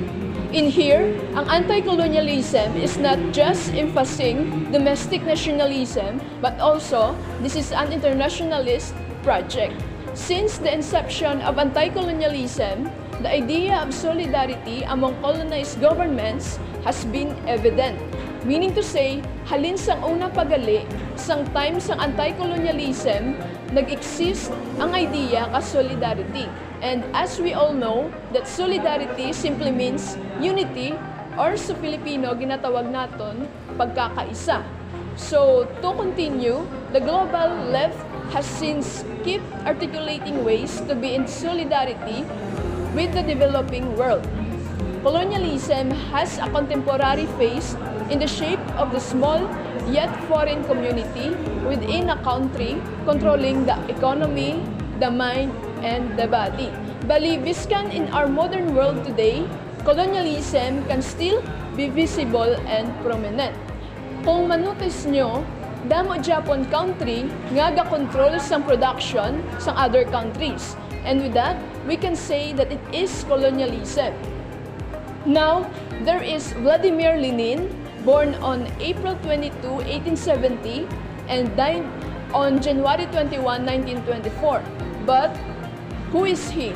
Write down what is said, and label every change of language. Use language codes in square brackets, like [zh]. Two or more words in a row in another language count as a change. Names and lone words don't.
[en] In here, ang anti-colonialism is not just emphasizing domestic nationalism, but also this is an internationalist project. Since the inception of anti-colonialism, the idea of solidarity among colonized governments has been evident. Meaning to say, [hil] halin sang unang pagali, sang time sang anti-colonialism, nag-exist ang idea ka solidarity. [en] And as we all know, that solidarity simply means unity, or [hil] sa Filipino, ginatawag naton pagkakaisa. [en] So, to continue, the global left has since kept articulating ways to be in solidarity with the developing world. Colonialism has a contemporary phase in the shape of the small yet foreign community within a country controlling the economy, the mind, and the body. [hil] Bali, biskan [en] in our modern world today, colonialism can still be visible and prominent. [hil] Kung manotice nyo, damo Japan country nga ga-control sang production sang [en] other countries. And with that, we can say that it is colonialism. Now, there is Vladimir Lenin, born on April 22, 1870 and died on January 21, 1924. But who is he?